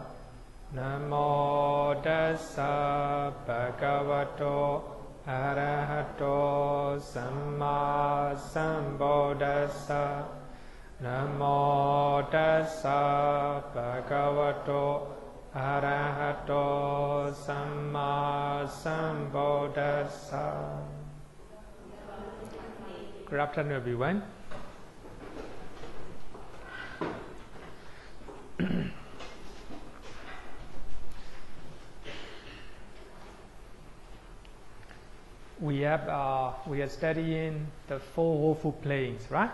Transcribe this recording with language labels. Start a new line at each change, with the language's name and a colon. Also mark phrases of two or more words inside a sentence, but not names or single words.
Pali: Namo tassa bhagavato arahato samma sambuddhassa. Namo tassa bhagavato arahato samma sambuddhassa.
English: Good afternoon, everyone. We are studying the four woeful planes, right?